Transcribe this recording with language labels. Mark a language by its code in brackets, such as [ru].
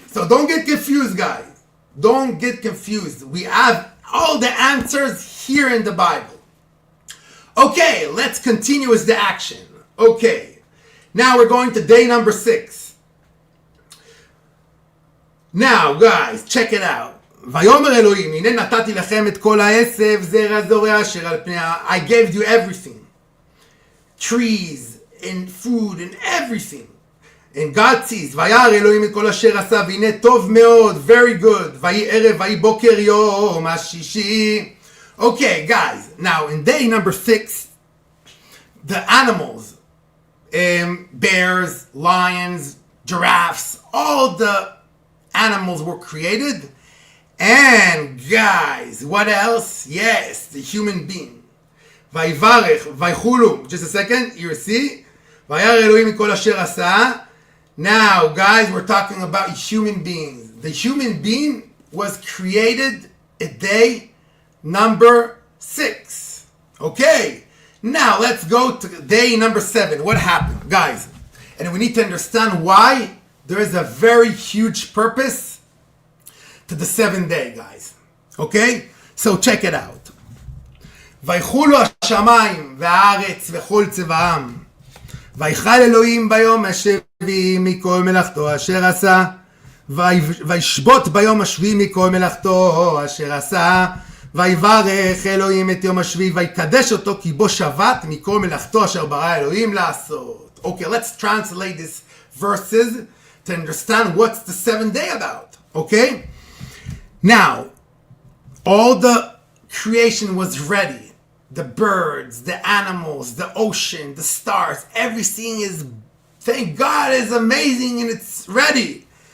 [en] So don't get confused, guys. Don't get confused. We have all the answers here in the Bible. Okay, let's continue with the action. Okay. Now we're going to day number 6. Now, guys, check it out. [he] ויאמר אלוהים, הנה נתתי לכם את כל העשב, זרע זורע אשר על פני [en] I gave you everything. Trees and food and everything. And God sees, [he] וירא אלוהים את כל אשר עשה, והנה טוב מאוד, [en] very good. [he] ויהי ערב, ויהי בוקר יום השישי. [en] Okay, guys, now in day number 6, the animals, bears, lions, giraffes, all the animals were created. And guys, what else? Yes, the human being. [he] ויברך, ויחולו. [en] Just a second, you see? [he] וירא אלוהים מכל אשר עשה. [en] Now, guys, we're talking about human beings. The human being was created at day number 6. Okay. Now, let's go to day number 7. What happened, guys? And we need to understand why there is a very huge purpose to the 7th day, guys. Okay? So check it out. [he] ויחולו השמיים והארץ וכל צבאם. ויכל אלוהים ביום השביעי מכל מלאכתו אשר עשה. וישבות ביום השביעי מכל מלאכתו אשר עשה. ויברך אלוהים את יום השביעי ויקדש אותו כי בו שבת מכל מלאכתו אשר ברא אלוהים לעשות. [en] Okay, let's translate these verses to understand what's the 7th day about. Okay? Now, all the creation was ready. The birds, the animals, the ocean, the stars, everything is, thank God, is amazing and it's ready.